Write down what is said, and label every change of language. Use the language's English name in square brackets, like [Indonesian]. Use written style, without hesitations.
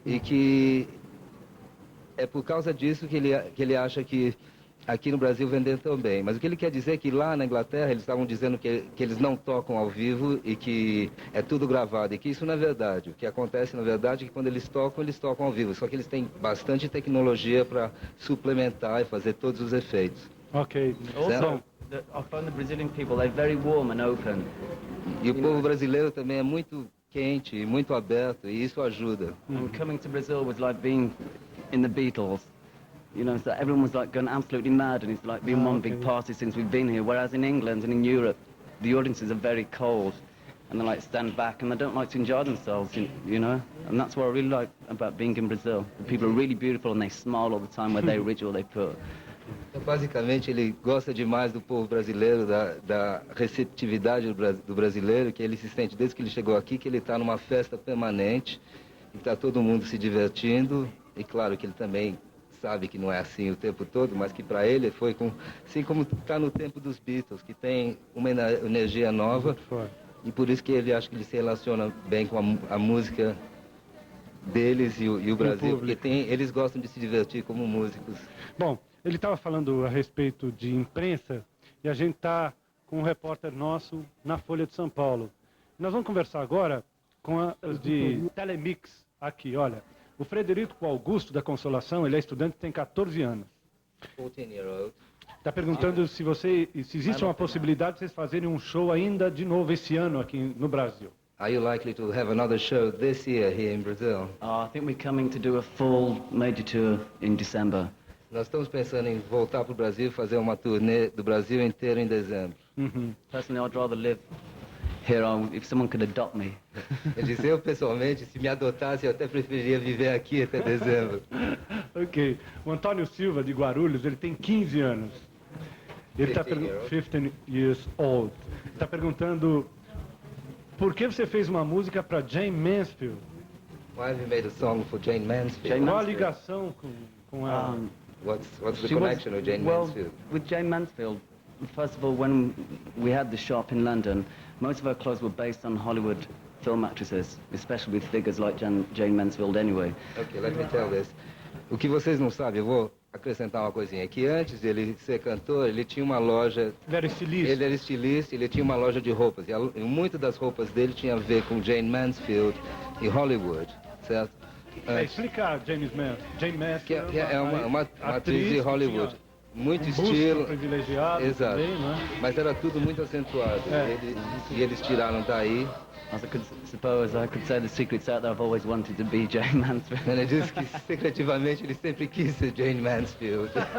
[Portuguese] E que é por causa disso que ele acha que aqui no Brasil vender também. Mas o que ele quer dizer é que lá na Inglaterra eles estavam dizendo que eles não tocam ao vivo e que é tudo gravado. E que isso não é verdade. O que acontece, na verdade, é que quando eles tocam ao vivo. Só que eles têm bastante tecnologia para suplementar e fazer todos os efeitos. Ok. [English] Also, I find the Brazilian people, they're very warm and open. [Portuguese] E o povo brasileiro também é muito quente e muito aberto, e isso ajuda. [English] And coming to Brazil was like being in the Beatles. You know, so everyone was like going absolutely mad, and it's like been one big party since we've been here. Whereas in England and in Europe, the audiences are very cold, and they like stand back, and they don't like to enjoy themselves, you know. And that's what I really like about being in Brazil. The people are really beautiful, and they smile all the time, where they ritual they put. [Portuguese] Então, basicamente, ele gosta demais do povo brasileiro, da receptividade do brasileiro, que ele se sente desde que ele chegou aqui, que ele está numa festa permanente, e está todo mundo se divertindo, e claro que ele também sabe que não é assim o tempo todo, mas que para ele foi assim como está no tempo dos Beatles, que tem uma energia nova, e por isso que ele acha que ele se relaciona bem com a música deles e o Brasil, porque eles gostam de se divertir como músicos. Bom, ele estava falando a respeito de imprensa e a gente está com um repórter nosso na Folha de São Paulo. Nós vamos conversar agora com os de Telemix aqui, olha. O Frederico Augusto da Consolação, ele é estudante, tem 14 anos. [English] 14-year-old. [Portuguese] Está perguntando se existe uma possibilidade de vocês fazerem um show ainda de novo esse ano aqui no Brasil. [English] Are you likely to have another show this year here in Brazil? I think we're coming to do a full major tour in December. [Portuguese] Nós estamos pensando em voltar para o Brasil e fazer uma turnê do Brasil inteiro em dezembro. [English] Personally, I'd rather live here if someone could adopt me. [Portuguese] Eu disse, eu pessoalmente, se me adotasse, eu até preferiria viver aqui até dezembro. Ok. O Antônio Silva, de Guarulhos, ele tem 15 anos. Ele está [English] 15 years old. [Portuguese] Está perguntando por que você fez uma música para Jayne Mansfield? [English] Why have you made a song for Jayne Mansfield? [Portuguese] Qual a ligação com ela? [English] What's the connection with Jayne Mansfield? With Jayne Mansfield, first of all, when we had the shop in London, most of our clothes were based on Hollywood film actresses, especially with figures like Jayne Mansfield anyway. Okay, let me tell this. [Portuguese] O que vocês não sabem, eu vou acrescentar uma coisinha, que antes de ele ser cantor, ele tinha uma loja... Ele era estilista. Ele era estilista, ele tinha uma loja de roupas, e muitas das roupas dele tinha a ver com Jayne Mansfield e Hollywood, certo? Explicar Jayne Mansfield, que é uma atriz de Hollywood. Muito estilo, privilegiado, exato, também, não é? Mas era tudo muito acentuado, e eles tiraram daí. [English] As I could suppose, I could say the secret's out there. I've always wanted to be Jayne Mansfield. [Portuguese] Ele disse que secretivamente ele sempre quis ser Jayne Mansfield.